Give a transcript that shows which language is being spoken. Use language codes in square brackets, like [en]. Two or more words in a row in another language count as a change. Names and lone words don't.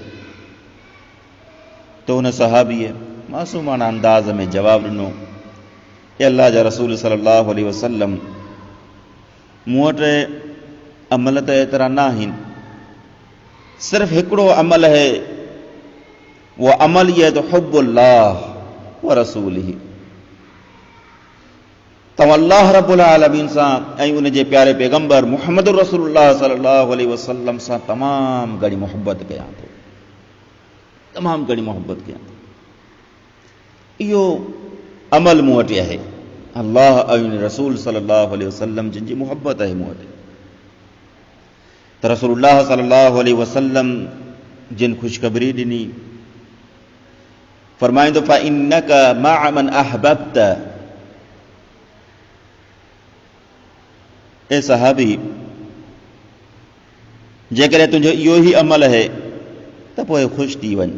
[sd] त हुन सहाबीअ मासूमाना अंदाज़ में जवाबु ॾिनो, ए अल्लाह जा रसूल [ar] صلى الله عليه وسلم, [sd] मूं वटि अमल त एतिरा न आहिनि, सिर्फ़ु हिकिड़ो अमल आहे, [ur] وہ عمل یہ تو [ar] حب الله ورسوله. [sd] तव्हां अल्लाह रब्बुल आलमीन सां ऐं उन जे प्यारे पैगंबर मुहम्मद रसूलुल्लाह [ar] صلى الله عليه وسلم [sd] सां तमामु घणी मोहबत कयां थो, तमामु घणी मोहबत कयां थो। इहो अमल मूं वटि आहे। अल्लाह ऐं रसूल [ar] صلى الله عليه وسلم [sd] जिन जी मुहब्बत आहे मूं वटि। त रसूलुल्लाह [ar] صلى الله عليه وسلم [sd] जिन ख़ुशख़बरी ॾिनी, फरमाईंदो [ar] فإنك مع من أحببت, [sd] ए सहाबी जेकॾहिं तुंहिंजो इहो ई अमल आहे त पोइ ख़ुशि थी वञ।